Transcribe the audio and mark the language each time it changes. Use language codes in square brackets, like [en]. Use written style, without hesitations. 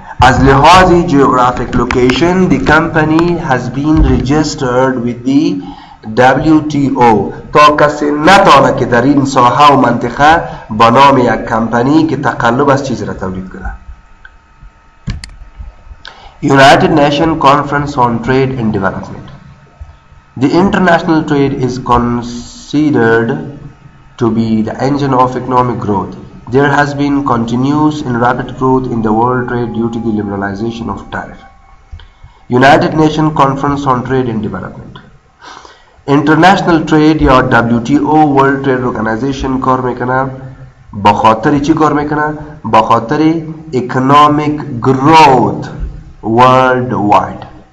[fa] از لحاظ [en] geographic location the company has been registered with the WTO [fa] تا کسی نتانه که در این ساحه و منطقه با نام یک کمپانی که تقلب از چیز را تولید کنه. [en] United Nations Conference on Trade and Development. The international trade is considered to be the engine of economic growth. There has been continuous and rapid growth in the world trade due to the liberalization of tariff. United Nations Conference on Trade and Development. International trade [fa] یا WTO World Trade Organization کار میکنه با خاطر چی کار میکنه؟ با خاطر [en] economic growth worldwide.